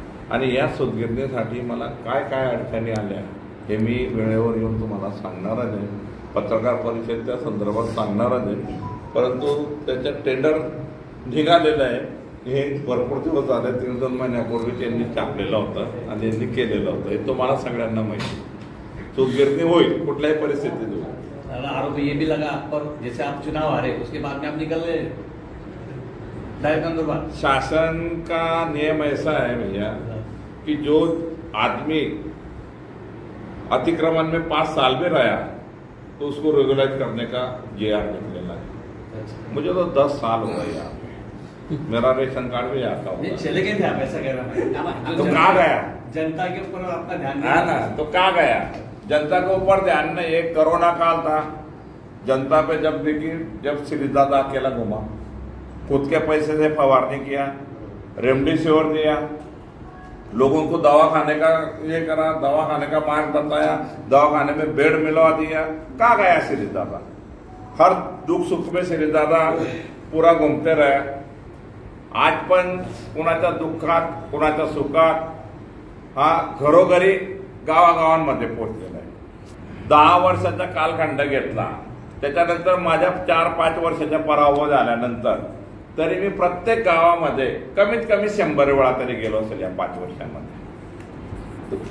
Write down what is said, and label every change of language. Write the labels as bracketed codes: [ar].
[mr] आणि या सुतगिरणीसाठी मला काय काय अडचणी आल्या हे मी वेळेवर येऊन तुम्हाला सांगणारच आहे, पत्रकार परिषदेच्या संदर्भात सांगणारच आहे. परंतु त्याचं टेंडर निघालेलं आहे हे भरपूर दिवस झाले, 3-2 महिन्यापूर्वी त्यांनी छापलेलं होतं आणि त्यांनी केलेलं होतं. हे तुम्हाला सगळ्यांना माहिती. सुतगिरणी होईल कुठल्याही परिस्थितीत होईल. [hi] आरोप ये भी लगा पर जैसे आप चुनाव हारे उसके बाद में आप निकल गए शासन का नियम ऐसा है भैया कि जो आदमी अतिक्रमण में 5 साल में रहा तो उसको रेगुलाइज करने का JR निकलेला है। मुझे तो 10 साल हो गए यहाँ पे, मेरा रेशन कार्ड भी आता होगा। चले गए थे आप, ऐसा कह रहा है तो कहाँ गया जनता के ऊपर आपका ध्यान है ना? तो कहाँ गया जनता के ऊपर ध्यान नहीं? एक कोरोना काल था, जनता पे जब देखी, जब श्रीदादा अकेला घुमा, खुद के पैसे से फवारनी किया, रेमडेसिविर दिया, लोगों को दवा खाने का ये करा, दवा खाने का मार्ग बताया, दवा खाने में बेड मिलवा दिया। कहाँ गया श्रीदादा? हर दुख सुख में श्रीदादा पूरा घूमते रहे। [mr] आज पण कुणाच्या दुःखात, कुणाच्या सुखात हा घरोघरी गावागावांमध्ये पोहोचलेला आहे। 10 वर्षाचा कालखंड घेतला, त्याच्यानंतर माझ्या 4-5 वर्षाच्या पराभव झाल्यानंतर तरी मी प्रत्येक गावामध्ये कमीत कमी 100 वेळा तरी गेलो असेल या 5 वर्षांमध्ये।